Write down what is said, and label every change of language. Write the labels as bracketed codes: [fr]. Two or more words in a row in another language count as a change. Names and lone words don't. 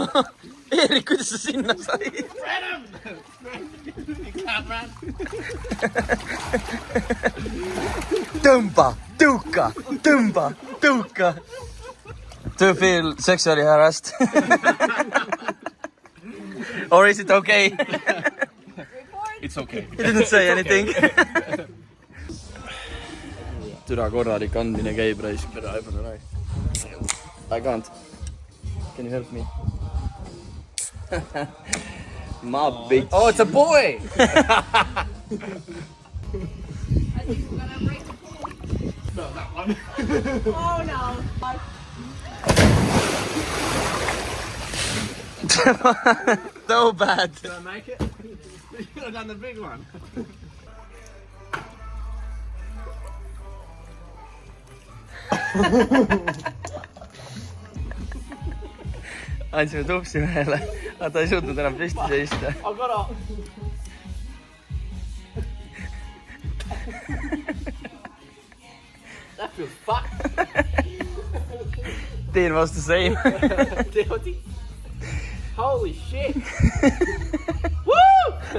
[et] Erik, kuidas sa sinna said? Tõmba, tõuka, tõmba, tõuka. [en] Do you feel sexually harassed? Or is it okay? It's okay. He didn't say anything. [et] Türa korralik andmine käib raisk. [en] I can't. Can you help me? My bitch. Oh, it's a boy! So bad. Did I make it? You could have done the big one. [et] Andsime tupsi mehele, aga ta ei suutnud enam püsti seista. [en] That feels fucked. Dean was the same. Holy shit. Woo!